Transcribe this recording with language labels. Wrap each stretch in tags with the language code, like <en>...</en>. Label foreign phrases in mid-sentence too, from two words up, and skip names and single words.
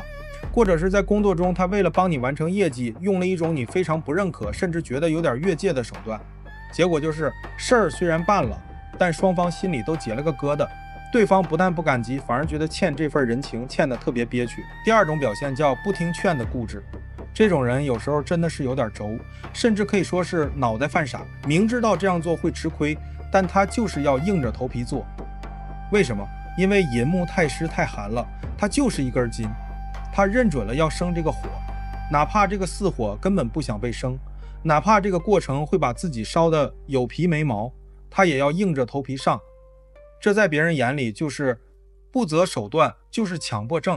<zh>或者是在工作中，他為了幫你完成業績，用了一種你非常不認可，甚至覺得有點越界的手段，結果就是事兒雖然辦了，但雙方心裡都結了個疙瘩，對方不但不感激，反而覺得欠這份人情欠得特別憋屈。第二種表現叫不聽勸的固執，這種人有時候真的是有點軸，甚至可以說是腦袋犯傻，明知道這樣做會吃虧，但他就是要硬着頭皮做。為什麼？因為寅木太濕太寒了，他就是一根筋，他認準了要生這個火，哪怕這個巳火根本不想被生， 哪怕這個過程會把自己燒得有皮沒毛，他也要硬着頭皮上。這在別人眼裡就是不擇手段，就是強迫症。</zh>